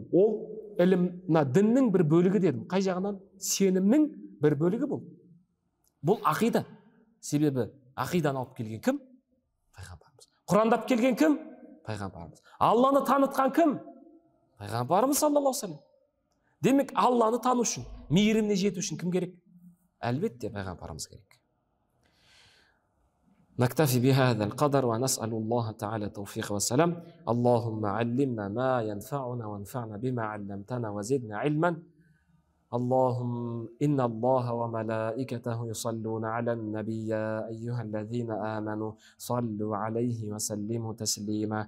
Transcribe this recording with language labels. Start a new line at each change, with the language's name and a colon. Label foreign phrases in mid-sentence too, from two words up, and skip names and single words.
Kazakh: Ол ілім, діннің бір бөлігі дедім. Қай жағынан? Сенімнің бір бөлігі бұл. Бұл ақида. Себебі ақиданы алып келген кім? Пайғамбарымыз. Құрандап келген кім? Пайғамбарымыз. Алланы танытқан кім?
Arabic: Пайғамбарымыз صلى الله عليه وسلم.
Kazakh: Демек, Алланы тану үшін, мейіріміне жету үшін кім керек? Әлбетте пайғамбарымыз керек.
Arabic: نكتفي بهذا القدر ونسأل الله تعالى التوفيق والسلام. اللهم علمنا ما ينفعنا وانفعنا بما علمتنا وزدنا علما. اللهم إن الله وملائكته يصلون على النبي يا أيها الذين آمنوا صلوا عليه وسلموا تسليما.